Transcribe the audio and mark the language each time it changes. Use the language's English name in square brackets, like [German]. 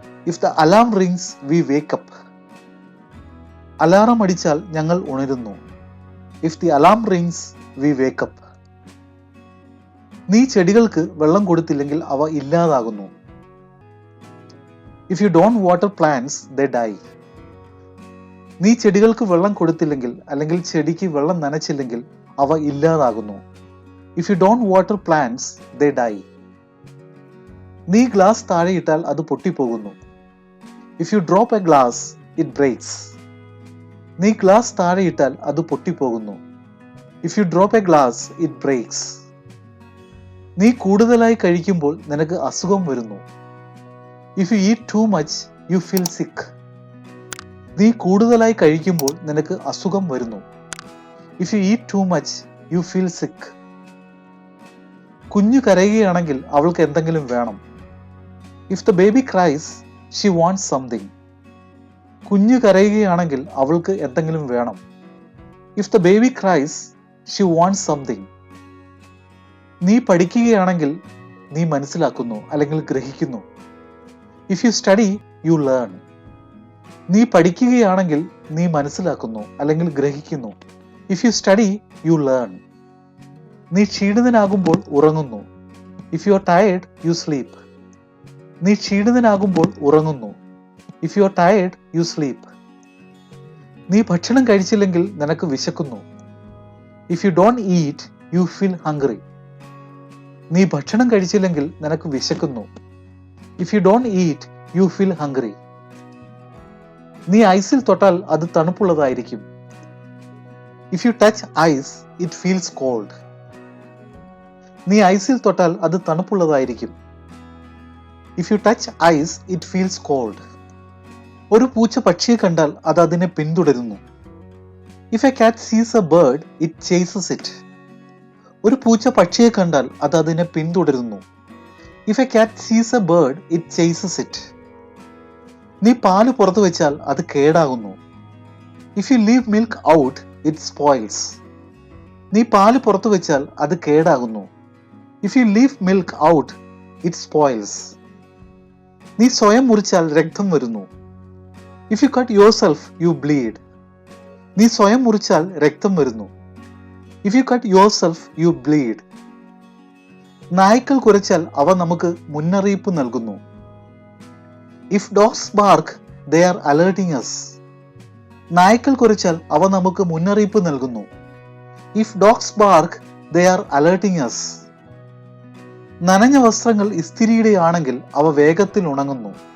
[English] If the alarm rings, we wake up. [Malayalam] Alarm അടിച്ചാൽ ഞങ്ങൾ ഉണരുന്നു. [English] If the alarm rings, we wake up. [Malayalam] നീ ചെടികൾക്ക് വെള്ളം കൊടുത്തില്ലെങ്കിൽ അവ ഇല്ലാതാകുന്നു. [English] If you don't water plants, they die. [Malayalam] നീ ചെടികൾക്ക് വെള്ളം കൊടുത്തില്ലെങ്കിൽ അല്ലെങ്കിൽ ചെടിക്ക് വെള്ളം നനച്ചില്ലെങ്കിൽ അവ ഇല്ലാതാകുന്നു. [English] If you don't water plants, they die. [Malayalam] നീ ഗ്ലാസ് താഴെയിട്ടാൽ അത് പൊട്ടിപ്പോകുന്നു. [English] If you drop a glass, it breaks. [Malayalam] നീ ഗ്ലാസ് താഴെയിട്ടാൽ അത് പൊട്ടിപ്പോകുന്നു. [English] If you drop a glass, it breaks. [Malayalam] നീ കൂടുതലായി കഴിക്കുമ്പോൾ നിനക്ക് അസുഖം വരുന്നു. [English] If you eat too much, you feel sick. [Malayalam] നീ കൂടുതലായി കഴിക്കുമ്പോൾ നിനക്ക് അസുഖം വരുന്നു. [English] If you eat too much, you feel sick. [Malayalam] കുഞ്ഞു കരയുകയാണെങ്കിൽ അവൾക്ക് എന്തെങ്കിലും വേണം. [English] If the baby cries, she wants something. [Malayalam] കുഞ്ഞു കരയുകയാണെങ്കിൽ അവൾക്ക് എന്തെങ്കിലും വേണം. [English] If the baby cries, she wants something. [Malayalam] നീ പഠിക്കുകയാണെങ്കിൽ നീ മനസ്സിലാക്കുന്നു അല്ലെങ്കിൽ ഗ്രഹിക്കുന്നു. [English] If you study, you learn. [Malayalam] നീ പഠിക്കുകയാണെങ്കിൽ നീ മനസ്സിലാക്കുന്നു അല്ലെങ്കിൽ ഗ്രഹിക്കുന്നു. [English] If you study, you learn. [Malayalam] നീ ക്ഷീണിതനാകുമ്പോൾ ഉറങ്ങുന്നു. [English] If you are tired, you sleep. [Malayalam] നീ ക്ഷീണിതനാകുമ്പോൾ ഉറങ്ങുന്നു. [English] If you are tired, you sleep. [Malayalam] നീ ഭക്ഷണം കഴിച്ചില്ലെങ്കിൽ നിനക്ക് വിശക്കുന്നു. [English] If you don't eat, you feel hungry. [Malayalam] നീ ഭക്ഷണം കഴിച്ചില്ലെങ്കിൽ നിനക്ക് വിശക്കുന്നു. [English] If you don't eat, you feel hungry. [Malayalam] നീ ഐസിൽ തൊട്ടാൽ അത് തണുപ്പുള്ളതായിരിക്കും. [English] If you touch ice, it feels cold. [Malayalam] നീ ഐസിൽ തൊട്ടാൽ അത് തണുപ്പുള്ളതായിരിക്കും. [English] If you touch ice, it feels cold. [Malayalam] ഒരു പൂച്ച പക്ഷിയെ കണ്ടാൽ അത് അതിനെ പിന്തുടരുന്നു. [English] If a cat sees a bird, it chases it. [Malayalam] ഒരു പൂച്ച പക്ഷിയെ കണ്ടാൽ അത് അതിനെ പിന്തുടരുന്നു. [English] If a cat sees a bird, it chases it. [Malayalam] നീ പാല് പുറത്തു വെച്ചാൽ അത് കേടാകുന്നു. [English] If you leave milk out, it spoils. [Malayalam] നീ പാല് പുറത്തു വെച്ചാൽ അത് കേടാകുന്നു. [English] If you leave milk out, it spoils. [Malayalam] നീ സ്വയം മുറിച്ചാൽ രക്തം വരുന്നു. [English] If you cut yourself, you bleed. [Malayalam] നീ സ്വയം മുറിച്ചാൽ രക്തം വരുന്നു. [English] If you cut yourself, you bleed. [Malayalam] നായ്ക്കൾ കുരച്ചാൽ അവ നമുക്ക് മുന്നറിയിപ്പ് നൽകുന്നു. [English] If dogs bark, they are alerting us. [Malayalam] നായ്ക്കൾ കുരച്ചാൽ അവ നമുക്ക് മുന്നറിയിപ്പ് നൽകുന്നു. [English] If dogs bark, they are alerting us. [Malayalam] നനഞ്ഞ വസ്ത്രങ്ങൾ ഇസ്തിരിയിടുകയാണെങ്കിൽ അവ വേഗത്തിൽ ഉണങ്ങുന്നു.